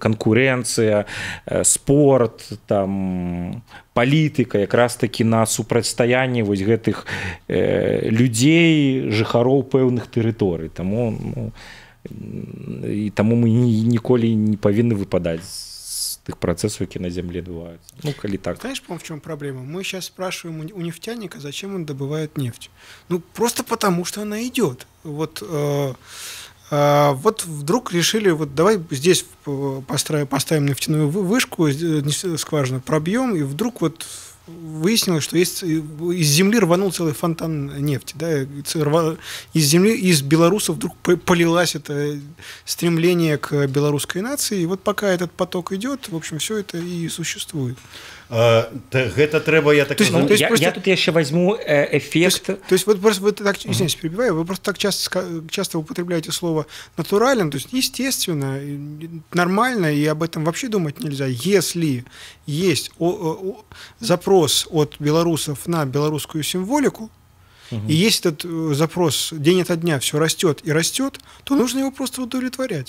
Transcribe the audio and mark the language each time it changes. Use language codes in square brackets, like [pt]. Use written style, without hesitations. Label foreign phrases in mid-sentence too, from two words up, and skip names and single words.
[be] Канкурэнцыя, спорт, там, палітыка, якраз такі на супрацьстаянні вось гэтых людзей, жыхароў пэўных тэрыторый. Таму мы ніколі не павінны выпадаць з тых працэсаў, які на земле адбываюцца. Ну, калі так. [ru] Знаешь, в чем проблема? Мы сейчас спрашиваем у нефтяника, зачем он добывает нефть. Ну, просто потому, что она идет. Вот вдруг решили, вот давай здесь поставим нефтяную вышку, скважину пробьем, и вдруг вот выяснилось, что есть, из земли рванул целый фонтан нефти. Да? Из земли, из белорусов вдруг полилось это стремление к белорусской нации. И вот пока этот поток идет, в общем, все это и существует. [be] Гэта трэба, я так разумею. Я тут яшчэ возьму эффект. [ru] То есть вот просто вы так, извините, перебиваю, вы просто так часто употребляете слово натурально, то есть естественно, нормально, и об этом вообще думать нельзя. Если есть запрос от белорусов на белорусскую символику, и есть этот запрос день ото дня все растет и растет, то нужно его просто удовлетворять.